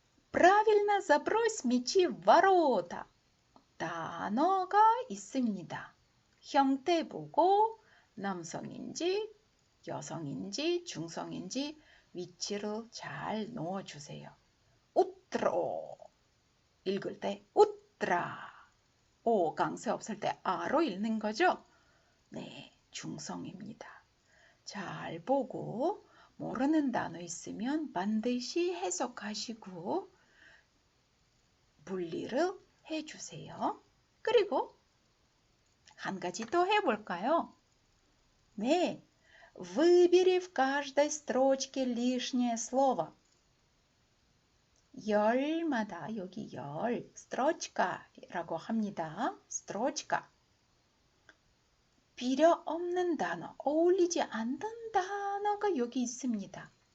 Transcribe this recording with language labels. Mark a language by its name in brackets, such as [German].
[Russian] Правильно забрось мячи в ворота. [Korean] 단어가 있습니다. 형태 보고 남성인지 여성인지 중성인지 위치를 잘 넣어주세요. утро 읽을 때 утра. 오 강세 없을 때 아로 읽는 거죠? 네, 중성입니다. 잘 보고 모르는 단어 있으면 반드시 해석하시고 분리를 해주세요. 그리고 한 가지 더 해볼까요? [Russian] 네, выбери в каждой строчке лишнее слово. [Korean] 열마다 여기 열, 스트로치카라고 합니다. 스트로치카. 필요 없는 단어, 어울리지 않는 단어가 여기 있습니다.